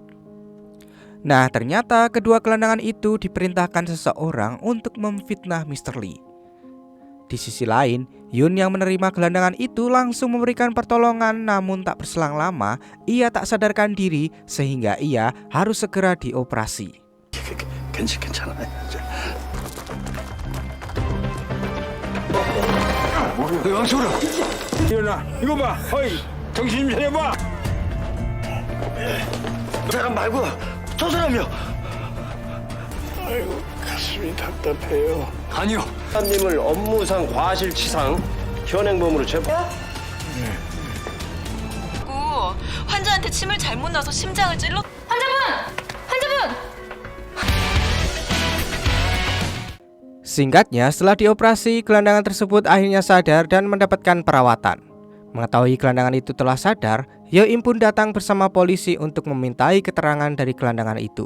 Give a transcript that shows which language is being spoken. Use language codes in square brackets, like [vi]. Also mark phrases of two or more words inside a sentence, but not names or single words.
[id] Nah, ternyata kedua gelandangan itu diperintahkan seseorang untuk memfitnah Mr. Lee. Di sisi lain, Yun yang menerima gelandangan itu langsung memberikan pertolongan, namun tak berselang lama ia tak sadarkan diri sehingga ia harus segera dioperasi. [ko] 왕소라 일어나 이거 봐 어이 정신 좀 차려봐 사람 말고 저 사람이요. 아이고 가슴이 답답해요. 아니요 사장님을 업무상 과실치상 현행범으로 체포. 환자한테 침을 잘못 놔서 심장을 찔러. [id] Singkatnya, setelah dioperasi, gelandangan tersebut akhirnya sadar dan mendapatkan perawatan. Mengetahui gelandangan itu telah sadar, Hyo-im pun datang bersama polisi untuk memintai keterangan dari gelandangan itu.